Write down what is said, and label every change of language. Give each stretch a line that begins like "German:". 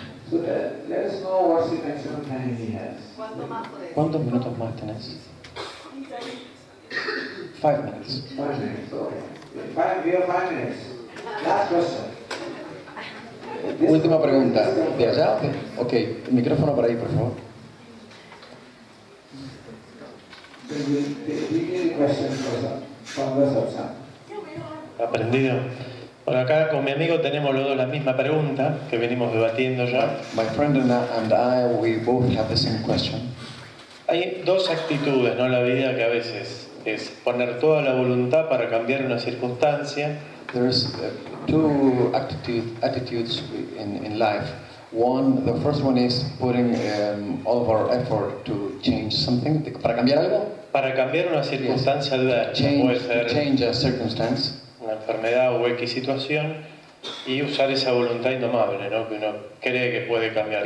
English: So let us know what's the maximum time he has.
Spanish: ¿Cuántos minutos más tenés?
English: 5 minutes. 5 minutes, okay. We have 5 minutes. Last question.
Spanish: Última pregunta. ¿De allá? Ok, el micrófono para ahí, por favor.
English: The question from the Satsang.
Spanish: Aprendido. Bueno, acá con mi amigo tenemos los dos la misma pregunta que venimos debatiendo ya.
English: My friend and I, we both have the same question.
Spanish: Hay dos actitudes, ¿no? La vida que a veces es poner toda la voluntad para cambiar una circunstancia.
English: There's two attitudes in life. The first one is putting all of our effort to change something,
Spanish: para cambiar algo. Para cambiar una circunstancia adversa, puede ser
English: Change a circumstance.
Spanish: una enfermedad o X situación, y usar esa voluntad indomable, ¿no? Que uno cree que puede cambiar.